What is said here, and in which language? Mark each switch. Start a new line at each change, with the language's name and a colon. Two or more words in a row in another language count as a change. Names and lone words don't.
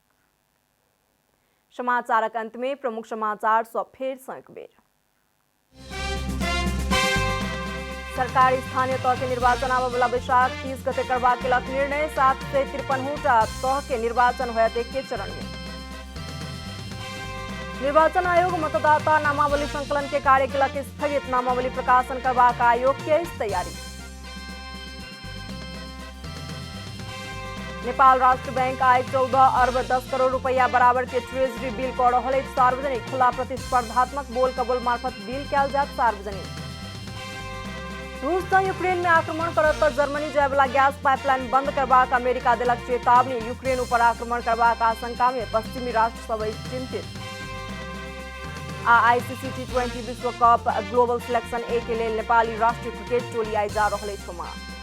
Maithili: समाचारक अंत में प्रमुख समाचार सब फेर सँ एक बेर। सरकार स्थानीय तह के निर्वाचन आबय वाला बैसाख 30 गते करबाक केलक निर्णय। 753टा तह के निर्वाचन होयत एके चरण में। निर्वाचन आयोग मतदाता नामावली संकलन के कार्य केलक स्थगित। नामावली प्रकाशन करबाक आयोग के तैयारी। नेपाल राष्ट्र बैंक आय 14 अरब 10 करोड़ रुपया बराबर के ट्रेजरी बिल कऽ रहल अछि सार्वजनिक। खुला प्रतिस्पर्धात्मक बोल कबोल मार्फत बिल कयल जायत सार्वजनिक। रूस सँ यूक्रेन में आक्रमण करत तऽ जर्मनी जाय वाला गैस पाइपलाइन बंद करबाक अमेरिका देलक चेतावनी। यूक्रेन ऊपर आक्रमण करबाक आशंका में पश्चिमी राष्ट्र सब अछि चिंतित। आईसीसी T20 विश्व कप ग्लोबल सिलेक्शन ए के लेल नेपाली राष्ट्रीय क्रिकेट टोली आइ जा रहल अछि ओमान।